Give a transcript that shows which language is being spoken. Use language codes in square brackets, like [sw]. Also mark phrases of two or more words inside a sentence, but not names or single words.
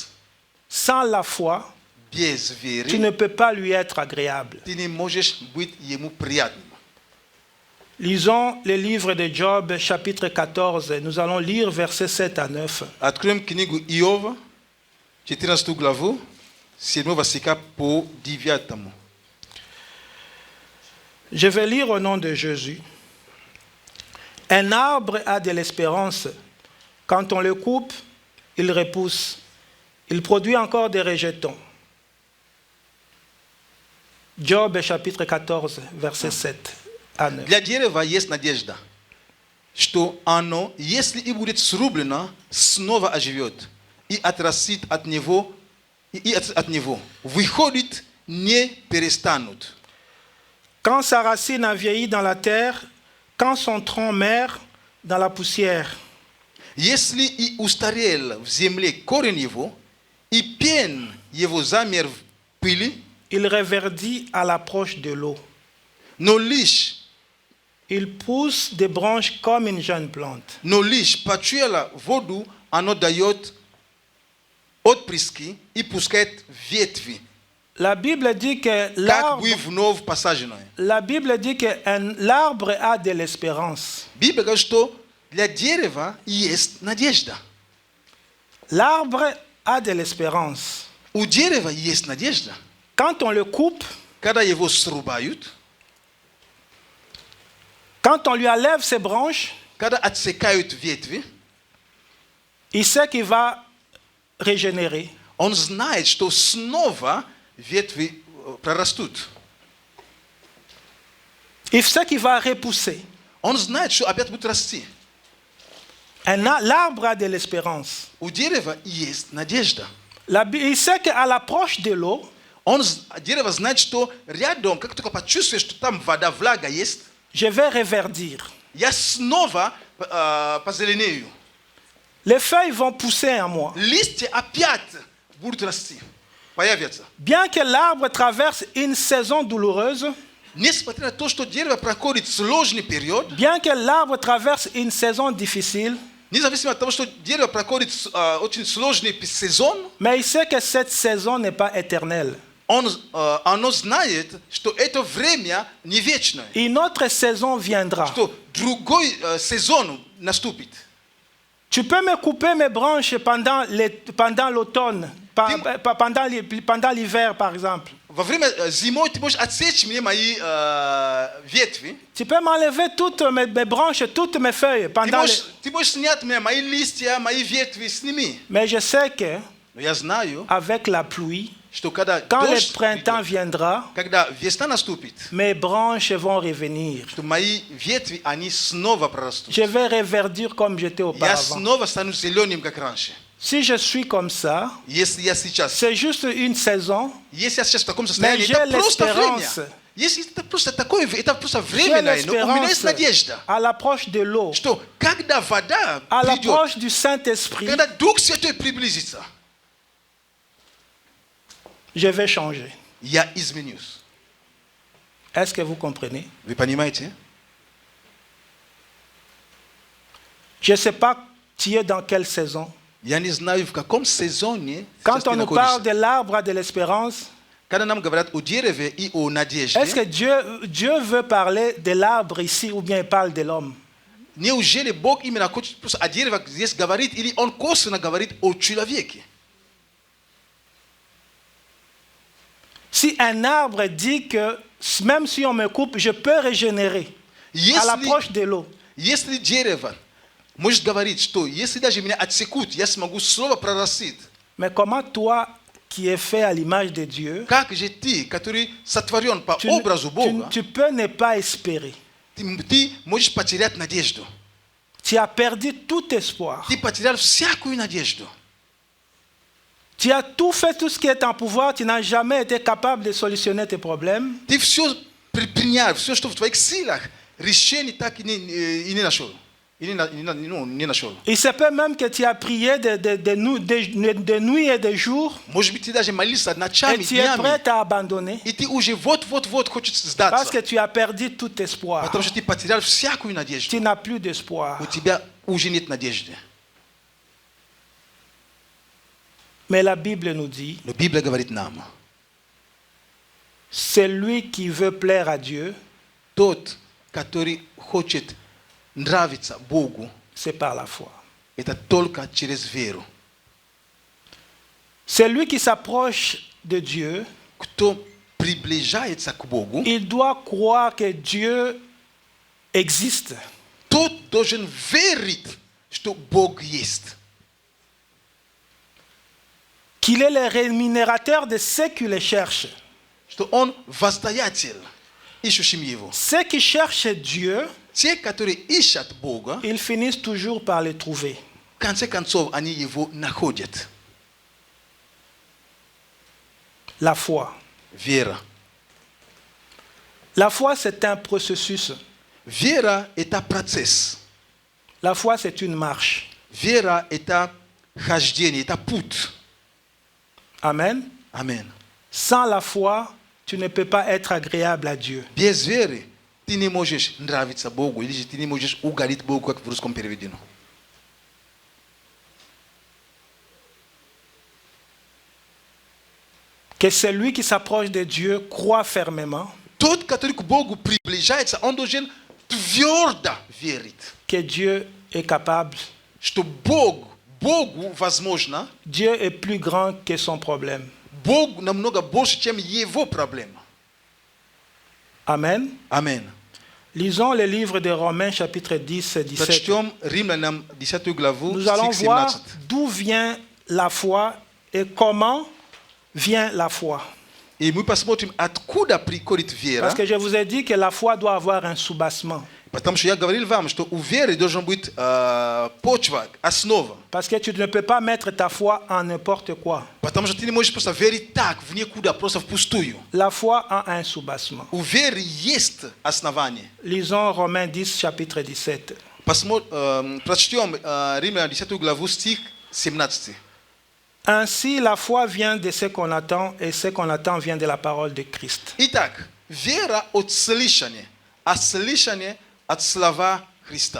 [fr] Sans la foi, [ru] Без [fr] tu [ru] веры [fr] ne peux pas lui être agréable. [ru] ты не можешь быть ему приятным. [fr] Lisons le livre de Job, chapitre 14. Nous allons lire versets 7 à 9. [ru] Откроем книгу Иова, 14 главу, 7 стиха по 9. [fr] Je vais lire au nom de Jésus. Un arbre a de l'espérance. Quand on le coupe, il repousse. Il produit encore des rejetons. Job, chapitre 14, verset 7 à 9. [ru] Для дерева есть надежда, что оно, если и будет срублено, снова оживет и отрастит от него, и от него. Выходит, не перестанут. [fr] Quand sa racine a vieilli dans la terre, quand son tronc meurt dans la poussière, [ru] Если и устарел в земле корень его, и пен его замер в пыли, [fr] il reverdit à l'approche de l'eau. [ru] но лишь [fr] Il pousse des branches comme une jeune plante. [ru] почуяла воду, оно дает отпрыски и пускает ветви, [fr] La Bible dit que [ru] как бы вновь посаженное. [fr] l'arbre a de l'espérance. [ru] Библия говорит, что для дерева есть надежда. [fr] L'arbre a de l'espérance. [ru] У дерева есть надежда. [fr] Quand on le coupe, [ru] Когда его срубают, [fr] quand on lui enlève ses branches, [ru] когда отсекают ветви, [fr] il sait qu'il va régénérer. [ru] он знает, что снова ветви прорастут. [fr] Il sait qu'il va repousser. [ru] Он знает, что опять будет расти. [fr] L'arbre a de l'espérance. [ru] У дерева есть надежда. [fr] Il sait qu'à l'approche de l'eau, [ru] Дерево знает, что рядом, как только почувствуешь, что там вода, влага есть, [fr] je vais reverdir. [ru] я снова позеленею. [fr] Les feuilles vont pousser en moi. [ru] Листья опять будут расти, появятся. [fr] Bien que l'arbre traverse une saison douloureuse, [ru] Несмотря на то, что дерево проходит сложный период, [fr] bien que l'arbre traverse une saison difficile, [ru] независимо от того, что дерево проходит очень сложный сезон, [fr] mais il sait que cette saison n'est pas éternelle. [ru] оно знает, что это время не вечное, [fr] Une autre saison viendra. [ru] что другой сезон наступит. [fr] Tu peux me couper mes branches pendant l'automne, pendant l'hiver par exemple. [ru] Во время зимой ты можешь отсечь мне мои ветви. [fr] Tu peux m'enlever toutes mes branches, toutes mes feuilles pendant [ru] Ты можешь снять мне мои листья, мои ветви, сними. [fr] Mais je sais que [ru] Но я знаю, [fr] avec la pluie, [ru] что когда [fr] quand le [ru] дождь [fr] printemps [ru] придет, [fr] viendra, [ru] когда весна наступит, [fr] mes branches vont revenir. [ru] что мои ветви, они снова прорастут. [fr] Je vais reverdir comme j'étais [ru] Я [fr] auparavant. [ru] снова стану зеленым, как раньше. [fr] Si je suis comme ça, [ru] Если я сейчас, [fr] c'est juste une saison. [ru] если я сейчас в таком состоянии, [fr] j'ai [ru] это просто [fr] l'espérance. [ru] время. Если это просто такое, это просто [fr] J'ai [ru] временное, но у меня есть [fr] l'espérance [ru] надежда, [fr] à l'approche de l'eau, [ru] что когда вода [fr] à [ru] придет, [fr] l'approche du Saint-Esprit, [ru] когда Дух Святой приблизится, [fr] je vais changer. [ru] я изменюсь. [fr] Est-ce que vous comprenez? [ru] Вы понимаете? [fr] Je ne sais pas tu es dans quelle saison. [ru] Я не знаю, в каком сезоне [fr] Quand [ru] сейчас ты [fr] on nous parle [ru] находишься. [fr] de l'arbre de l'espérance, [ru] Когда нам говорят о дереве и о надежде, [fr] est-ce que Dieu veut parler de l'arbre ici ou bien il parle de l'homme? [ru] неужели Бог именно хочет просто о дереве здесь говорит, или Он косвенно говорит о человеке? [fr] Si un arbre dit que même si on me coupe, je peux régénérer à l'approche de l'eau. [ru] Если дерево может говорить, что если даже меня отсекут, я смогу снова прорастить. [fr] Mais comment toi, qui es fait à l'image de Dieu, [ru] Как же ты, который сотворен по образу Бога, [fr] tu peux ne pas espérer? [ru] ты можешь потерять надежду. [fr] Tu as perdu tout espoir. [ru] Ты потерял всякую надежду. [fr] Tu as tout fait, tout ce qui est en pouvoir, tu n'as jamais été capable de solutionner tes problèmes. [ru] Ты все предпринял, все, что в твоих силах, решение так и не нашел. Не нашел. [fr] Il se peut même que tu as prié de nuit et de jour [ru] Может быть, ты даже молился [fr] et [ru] ночами, [fr] tu es [ru] днями, [fr] prêt à abandonner [ru] и ты уже вот-вот хочешь [fr] parce [ru] сдаться, [fr] que tu as perdu tout espoir. [ru] потому что ты потерял всякую надежду. [fr] Tu n'as plus d'espoir. [ru] У тебя уже нет надежды. [fr] Mais la Bible nous dit, [ru] Но Библия говорит нам, [fr] celui qui veut plaire à Dieu, [ru] тот, katori хочет нравиться Богу, [fr] c'est par la foi. [ru] это только через веру. [fr] Celui qui s'approche de Dieu, [ru] Кто приближается к Богу, [fr] il doit croire que Dieu existe. [ru] тот должен верить, что Бог есть. [fr] Qu'il est le rémunérateur de ceux qui le cherchent. [ru] Что Он воздаятель, ищущим Его. [fr] Ceux qui cherchent Dieu, [ru] Те, которые ищут Бога, [fr] ils finissent toujours par le trouver. [ru] в конце концов, они Его находят. [fr] La foi. [ru] Вера. [fr] La foi, c'est un processus. [ru] Вера – это процесс. [fr] La foi, c'est une marche. [ru] Вера – это хождение, это путь. [fr] Amen. [ru] Аминь. [fr] Sans la foi, tu ne peux pas être agréable à Dieu. [ru] Без веры ты не можешь нравиться Богу, или же ты не можешь угодить Богу, как в русском переведено. [fr] Que celui qui s'approche de Dieu croit fermement [ru] Тот, который к Богу приближается, он должен твердо верить, [fr] que Dieu est capable. [ru] что Богу возможно, [fr] Dieu est plus grand que son problème. [ru] Бог намного больше, чем его проблема. [fr] Amen. [ru] Аминь. [fr] Lisons le livre de Romains chapitre 10 et 17. [ru] Прочтем Римлянам 10 главу, [fr] Nous allons [ru] стих [fr] voir [ru] 17. [fr] d'où vient la foi et comment vient la foi. [ru] И мы посмотрим, откуда приходит вера. [fr] Parce que je vous ai dit que la foi doit avoir un soubassement. [ru] Потому что я говорил вам, что у веры должен быть почва, основа. [fr] Parce que tu ne peux pas mettre ta foi en n'importe quoi. [ru] Потому что ты не можешь просто верить так, в никуда, просто впустую. [fr] La foi a un soubassement. [ru] У веры есть основание. [fr] Lisons Romains 10, chapitre 17. [ru] Прочтем Римлянам 10 главу, стих 17. [fr] Ainsi, la foi vient de ce qu'on attend, et ce qu'on attend vient de la parole de Christ. [ru] Итак, вера от слышания, а слышание от слова Христа.